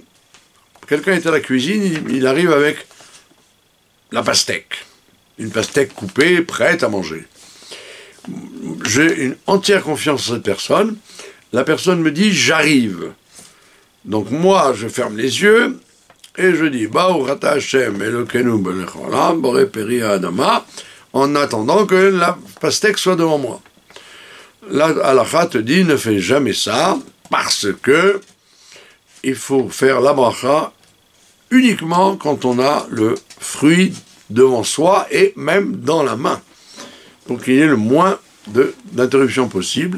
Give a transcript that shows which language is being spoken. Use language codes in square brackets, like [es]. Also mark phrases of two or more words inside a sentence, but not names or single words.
[fr] Quelqu'un est à la cuisine, il arrive avec la pastèque, une pastèque coupée, prête à manger. J'ai une entière confiance en cette personne. La personne me dit, j'arrive. Donc moi, je ferme les yeux et je dis, [he] ברוך אתה השם אלוקינו מלך העולם בורא פרי האדמה, [fr] en attendant que la pastèque soit devant moi. La halakha te dit, ne fais jamais ça, parce que il faut faire la bracha uniquement quand on a le fruit devant soi et même dans la main, pour qu'il y ait le moins d'interruptions possible.